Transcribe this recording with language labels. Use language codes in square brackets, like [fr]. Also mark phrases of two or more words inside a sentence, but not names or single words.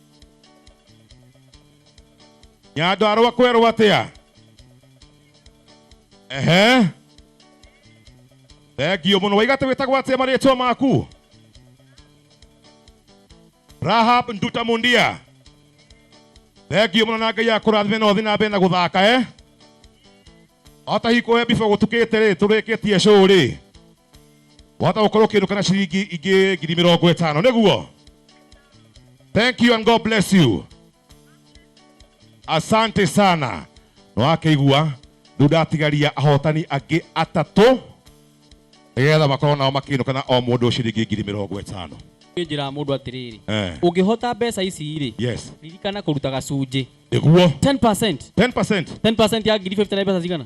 [ki] Nyandarua kwerwo atia thengio muno waigate witagwo atia marĩtwa maku Rahab Nduta Mundia thengio muno na Ngai akũrathime no thi na mbere na guthaka ota hiko bifo gutukite ri turikitie show ri wata gukorwo kindu kana ciringi ingi 50,000 niguo. [en] Thank you and God bless you. [sw] Asante sana. [ki] No akaigua ndatigaria ahotani angi atatu nigetha makorwo nao makindu kana o mundu ciringi 50,000. Njira mundu atiriri ungihota mbeca ici ri yes ririkana kuruta gacunji niguo 10% ya 50,000 na mbeca cigana